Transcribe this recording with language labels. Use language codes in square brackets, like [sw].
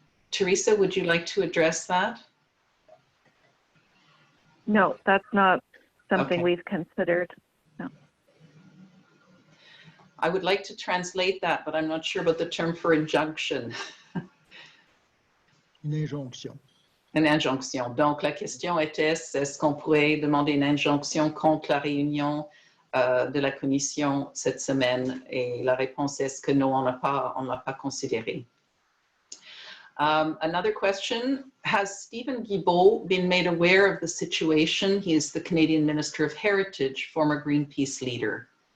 [en] Teresa, would you like to address that? No, that's not something Okay. we've considered. No. I would like to translate that, but I'm not sure about the term for injunction. [fr] Une injonction. Une injonction. Donc, la question était, est-ce qu'on pourrait demander une injonction contre la réunion de la commission cette semaine? Et la réponse est que non, on ne l'a pas considéré. [en] Another question, has Stephen Guilbeault been made aware of the situation? He is the Canadian Minister of Heritage, former Greenpeace leader.